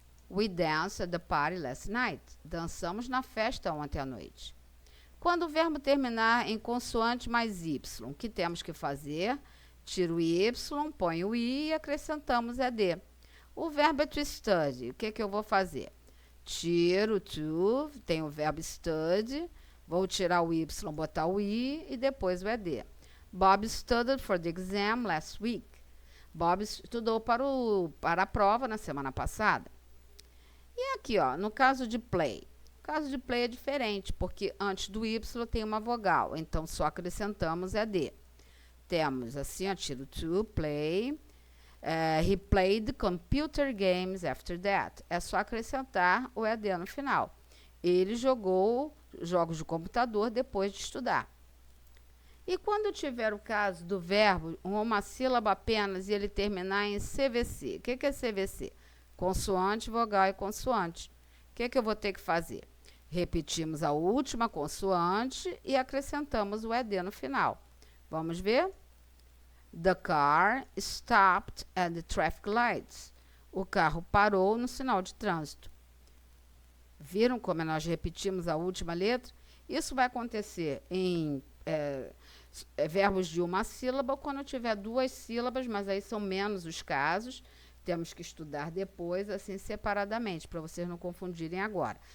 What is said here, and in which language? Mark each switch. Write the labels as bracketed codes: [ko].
[en] We danced at the party last night. [pt] Dançamos na festa ontem à noite. Quando o verbo terminar em consoante mais Y, o que temos que fazer? Tiro o Y, ponho o I e acrescentamos ED. O verbo é to study. O que eu vou fazer? Tiro to, tem o verbo study, vou tirar o Y, botar o I e depois o ED. [en] Bob studied for the exam last week. [pt] Bob estudou para a prova na semana passada. E aqui, ó, no caso de play. O caso de play é diferente, porque antes do Y tem uma vogal, então só acrescentamos ED. Temos assim, ó, tiro to, play. [en] He played computer games after that. [pt] É só acrescentar o ED no final. Ele jogou jogos de computador depois de estudar. E quando tiver o caso do verbo, uma sílaba apenas, e ele terminar em CVC. O que é CVC? Consoante, vogal e consoante. O que eu vou ter que fazer? Repetimos a última consoante e acrescentamos o ED no final. Vamos ver? [en] The car stopped at the traffic lights. [pt] O carro parou no sinal de trânsito. Viram como nós repetimos a última letra? Isso vai acontecer em verbos de uma sílaba, quando tiver duas sílabas, mas aí são menos os casos. Temos que estudar depois, assim, separadamente, para vocês não confundirem agora.